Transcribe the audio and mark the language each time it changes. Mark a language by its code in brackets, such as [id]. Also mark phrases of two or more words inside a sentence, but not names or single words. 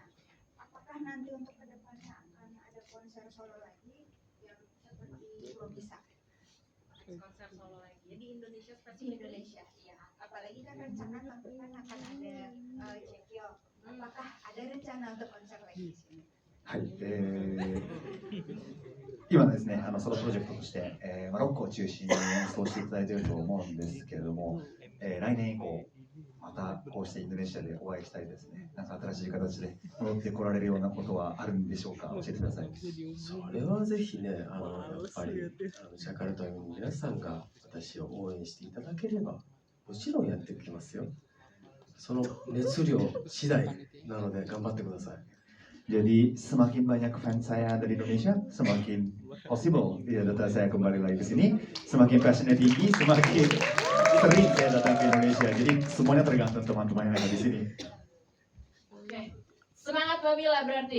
[id] Apakah nanti untuk kedepannya akan ada konser solo lagi yang seperti belum bisa? Konser solo lagi. Di Indonesia seperti Indonesia, iya. Apalagi kan rencana tahun depan akan ada Cekyo. Apakah ada rencana untuk konser lagi di sini? [ja] はい。今ですね、ソロプロジェクトとして、ロックを中心に演奏していただいていると思うんですけれども、来年以降、またこうしてインドネシアでお会いしたりですね、なんか新しい形で戻ってこられるようなことはあるんでしょうか、教えてください。それはぜひね、やっぱりジャカルタの皆さんが私を応援していただければ、もちろんやっていきますよ。その熱量次第なので頑張ってください。 [id] Jadi semakin banyak fans saya dari Indonesia, semakin possible ya data saya kembali lagi ke sini. Semakin passionnya tinggi, semakin sering saya datang ke Indonesia. Jadi semuanya tergantung teman-teman yang ada di sini. Oke, semangat Mbak Mila berarti.